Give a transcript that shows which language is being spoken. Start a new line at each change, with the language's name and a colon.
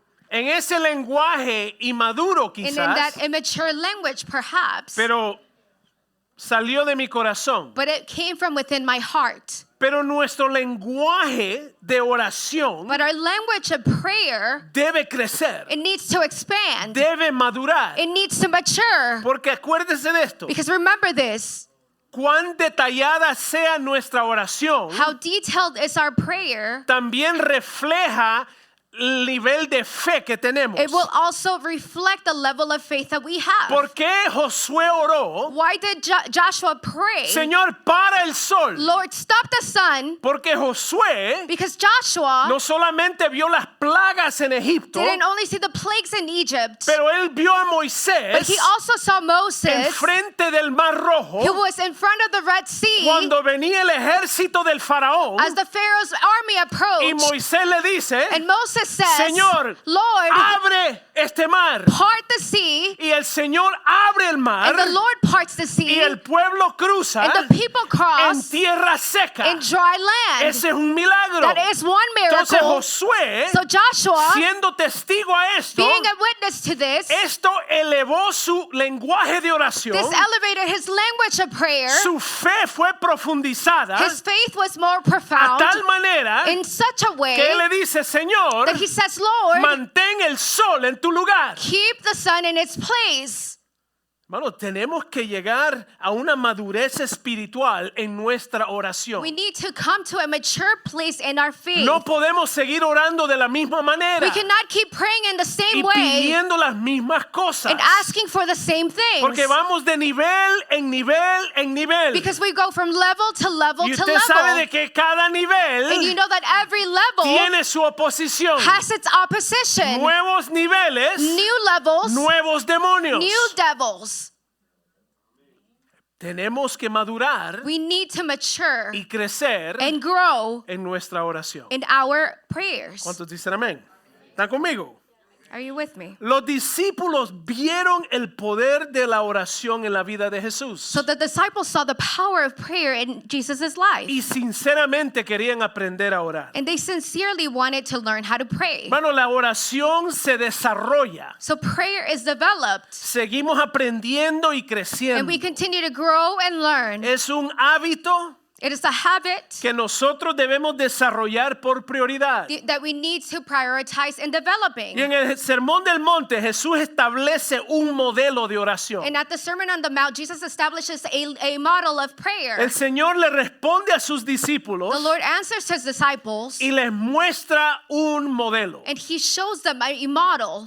Spanish: En ese lenguaje inmaduro
English: And in
Spanish: quizás,
English: that immature language, perhaps,
Spanish: pero salió de mi corazón.
English: but it came from within my heart.
Spanish: Pero nuestro lenguaje de oración
English: But our language of prayer,
Spanish: debe crecer,
English: it needs to expand.
Spanish: debe madurar.
English: It needs to mature.
Spanish: Porque acuérdese de esto,
English: Because remember this,
Spanish: cuán detallada sea nuestra oración,
English: how detailed is our prayer,
Spanish: también refleja el nivel de fe que tenemos.
English: it will also reflect the level of faith that we have.
Spanish: ¿Por qué Josué oró?
English: Why did Joshua pray,
Spanish: Señor, para el sol.
English: Lord, stop the sun?
Spanish: Porque Josué
English: Because Joshua
Spanish: no solamente vio las plagas en Egipto,
English: didn't only see the plagues in Egypt,
Spanish: pero él vio a
English: but
Spanish: Moisés
English: he also saw Moses,
Spanish: enfrente del Mar Rojo
English: who was in front of the Red Sea
Spanish: cuando venía el ejército del faraón
English: as the Pharaoh's army
Spanish: y
English: approached.
Spanish: Moisés le dice,
English: And Moses says,
Spanish: Señor,
English: Lord,
Spanish: abre este mar.
English: part the sea,
Spanish: Y el Señor abre el mar
English: and the Lord parts the
Spanish: y
English: sea,
Spanish: el pueblo cruza
English: and the people
Spanish: en
English: cross
Spanish: tierra seca.
English: in dry land.
Spanish: Ese es un milagro.
English: That is one
Spanish: Entonces
English: miracle.
Spanish: Josué,
English: So Joshua,
Spanish: siendo testigo a esto,
English: being a witness to this,
Spanish: esto elevó su lenguaje de oración.
English: this elevated his language of prayer.
Spanish: Su fe fue profundizada
English: His faith was more
Spanish: a
English: profound
Spanish: tal manera
English: in such a way
Spanish: que él le dice, Señor,
English: that he says, Lord,
Spanish: mantén el sol en tu lugar.
English: keep the sun in its place.
Spanish: Hermano, tenemos que llegar a una madurez espiritual en nuestra oración.
English: We need to come to a mature place in our faith.
Spanish: No podemos seguir orando de la misma manera
English: We cannot keep praying in the
Spanish: y
English: same way
Spanish: pidiendo las mismas cosas.
English: and asking for the same things.
Spanish: Porque vamos de nivel en nivel en nivel.
English: Because we go from level to level
Spanish: Y
English: to
Spanish: usted sabe
English: level.
Spanish: de que cada
English: And you
Spanish: nivel
English: know that every level
Spanish: tiene su oposición.
English: has its opposition.
Spanish: Nuevos niveles,
English: New levels,
Spanish: nuevos demonios.
English: new devils.
Spanish: Tenemos que madurar
English: We need to mature
Spanish: y crecer
English: and grow
Spanish: en nuestra oración.
English: in our prayers.
Spanish: ¿Cuántos dicen amén? ¿Están conmigo?
English: Are you with me?
Spanish: Los discípulos vieron el poder de la oración en la vida de Jesús
English: So the disciples saw the power of prayer in Jesus' life.
Spanish: y sinceramente querían aprender a orar.
English: And they sincerely wanted to learn how to pray.
Spanish: Hermano, la oración se desarrolla.
English: So prayer is developed.
Spanish: Seguimos aprendiendo y
English: And
Spanish: creciendo.
English: we continue to grow and learn.
Spanish: Es un hábito
English: It is a habit
Spanish: que nosotros debemos desarrollar por prioridad.
English: that we need to prioritize in developing.
Spanish: Y en el Sermón del Monte Jesús establece un modelo de oración.
English: And at the Sermon on the Mount, Jesus establishes a model of prayer.
Spanish: El Señor le responde a sus discípulos
English: The Lord answers his disciples
Spanish: y les muestra un modelo.
English: and he shows them a model.